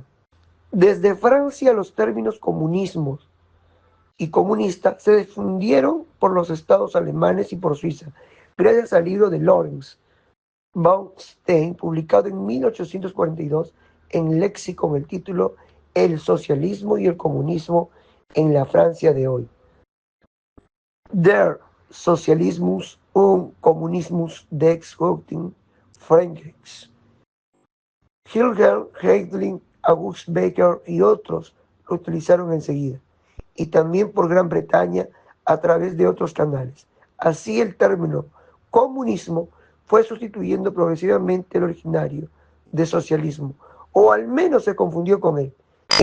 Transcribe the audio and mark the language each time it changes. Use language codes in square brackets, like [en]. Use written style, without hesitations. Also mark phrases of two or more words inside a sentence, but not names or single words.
[es] Desde Francia, los términos comunismo y comunista se difundieron por los estados alemanes y por Suiza, gracias al libro de Lorenz von Stein, publicado en 1842 en Léxico con el título El socialismo y el comunismo en la Francia de hoy. [de] Der Sozialismus und Kommunismus des heutigen Frankreichs. [es] Hilger, Heydrich, August Becker y otros lo utilizaron enseguida, y también por Gran Bretaña a través de otros canales. Así, el término comunismo fue sustituyendo progresivamente el originario de socialismo, o al menos se confundió con él.